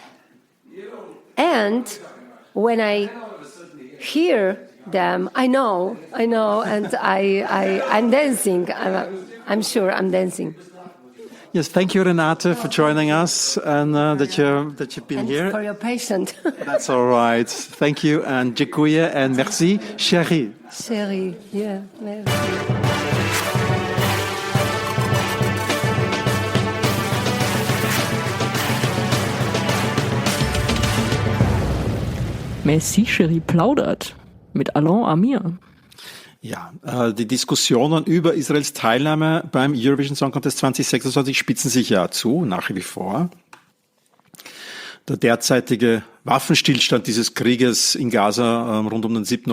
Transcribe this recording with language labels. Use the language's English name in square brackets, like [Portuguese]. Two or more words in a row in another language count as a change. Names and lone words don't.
[English] And when I hear them, I know, and I'm dancing. I'm sure I'm dancing. Yes, thank you, Renata, for joining us and that you've been here. For your patience. That's all right. Thank you and dziękuję and merci, Chérie. Chérie, yeah, merci. [German] Merci, Chérie plaudert mit Alon Amir. Ja, die Diskussionen über Israels Teilnahme beim Eurovision Song Contest 2026 spitzen sich ja zu, nach wie vor. Der derzeitige Waffenstillstand dieses Krieges in Gaza rund um den 7.